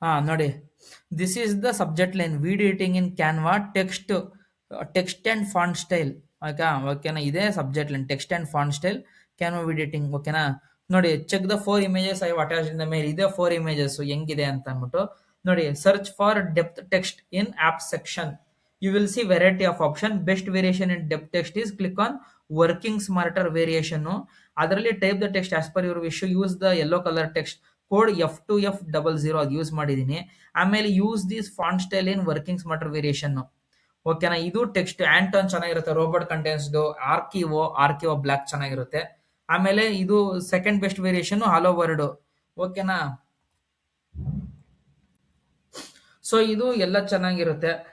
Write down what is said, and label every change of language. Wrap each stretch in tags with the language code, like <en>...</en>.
<kn>ನೋಡಿ,</kn> <en>This is the subject line, video editing in Canva, text and font style. ಓಕೆನಾ,</en> <kn>ಇದೇ</kn> <en>Subject line, text and font style Canva video editing.</en> <kn>ಓಕೆನಾ, ನೋಡಿ,</kn> <en>Check the 4 images I attach in the mail.</en> <kn>ಇದೇ 4 images ಹೆಂಗಿದೆ ಅಂತ ಅಂದ್ಬಿಟ್ಟು ನೋಡಿ.</kn> <en>Search for depth text in app section, you will see variety of option. Best variation in depth text is click on working smarter variation.</en> <kn>ಅದರಲ್ಲಿ</kn> <en>type the text as per your wish, use the yellow colour text code F2F00</en> <kn>ಅದು use ಮಾಡಿದ್ದೀನಿ. ಆಮೇಲೆ</kn> <en>Use this font style in working smarter variation.</en> <kn>ಓಕೆನಾ, ಇದು</kn> <en>text Anton</en> <kn>ಚೆನ್ನಾಗಿರುತ್ತೆ,</kn> <en>Roboto Condensed, Archivo Black ಚೆನ್ನಾಗಿರುತ್ತೆ.</en> <kn>ಆಮೇಲೆ ಇದು</kn> <en>Second best variation hello word.</en> <kn>ಓಕೆನಾ, ಸೊ ಇದು ಎಲ್ಲ ಚೆನ್ನಾಗಿರುತ್ತೆ.</kn>